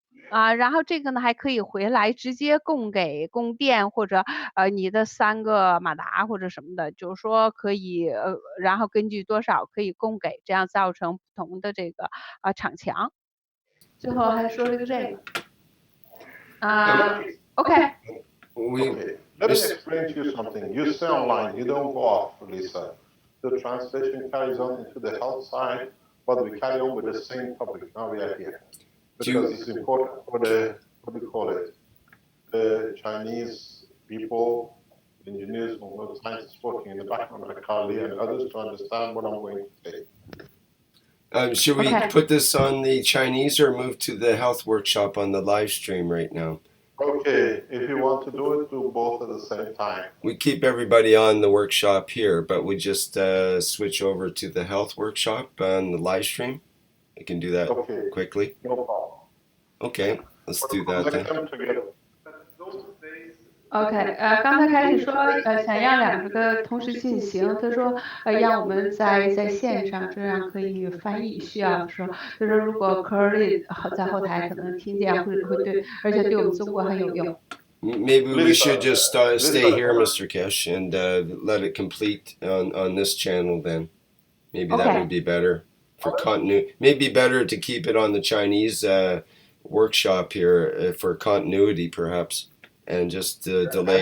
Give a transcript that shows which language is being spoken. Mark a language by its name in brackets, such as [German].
[Chinese] 然后这个呢还可以回来直接供供电，或者你的3个马达或者什么的，就是说可以然后根据多少可以供给，这样造成不同的这个场强。最后还说了个这个OK。 [English] Okay, let me explain to you something. You stay online, you don't go off, Lisa. The translation carries on into the health side, but we carry on with the same topic. Now we are here. Because it's important for the, what do you call it, the Chinese people, engineers, or scientists working in the background like Carly and others to understand what I'm going to say. Should we put this on the Chinese or move to the health workshop on the live stream right now? Okay, if you want to do it, do both at the same time. We keep everybody on the workshop here, but we just switch over to the health workshop on the live stream. We can do that quickly. No problem. Okay, let's do that then. [Chinese] OK，刚才开始说想要2个同时进行，他说让我们在线上，这样可以翻译。需要说，他说如果 Curly 在后台可能听见会对，而且对我们中国很有用。 [English] Maybe we should just stay here, Mr. Keshe, and let it complete on this channel then. Maybe that would be better for continuity. Maybe better to keep it on the Chinese workshop here for continuity, perhaps, and just delay.